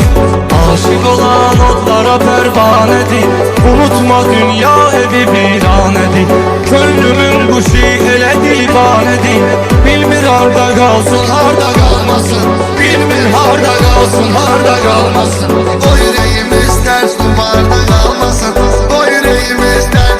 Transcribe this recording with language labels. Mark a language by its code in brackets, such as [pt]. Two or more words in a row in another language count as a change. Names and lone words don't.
[az] Aşık olan odlara pərvanədir. Unutma dünya evi viranədir. Könlümün quşu elə divanədir. Bilmir harda qalsın, harda qalmasın. Bilmir harda qalsın, harda qalmasın. [tr] O yüreğimiz ters duvarda kalmasın. O yüreğimiz ters